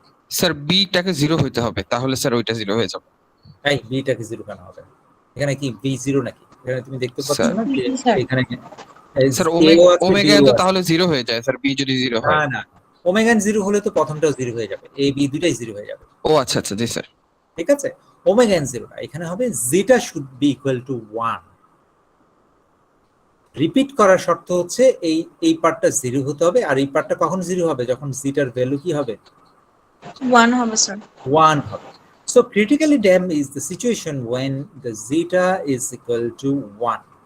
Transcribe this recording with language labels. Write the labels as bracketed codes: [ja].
[bn] Sir বিটাকে 0 হইতে হবে, তাহলে স্যার ওইটা 0 হয়ে যাবে। এই বিটাকে 0 কেন হবে? এখানে কি বি 0 নাকি? এখানে তুমি দেখতে পাচ্ছ স্যার, না যে এখানে স্যার A ও আছে, ওমেগা B ও তো আছে। তাহলে 0 হয়ে যায় স্যার, বি যদি 0 হয়। না, ওমেগা n 0 হলে তো প্রথমটাও 0 হয়ে যাবে, এ বি দুটাই 0 হয়ে যাবে, ও আচ্ছা আচ্ছা, জি স্যার। ঠিক আছে? ওমেগা n 0 না, এখানে হবে [en] zeta should be equal to 1। [bn] Repeat করার শর্ত হচ্ছে এই পার্টটা 0 হতে হবে, আর এই পার্টটা কখন 0 হবে? যখন জিটার ভ্যালু কি হবে? 1 হবে স্যার। 1 হবে। [en] So critically damped is the situation when the zeta is equal to 1.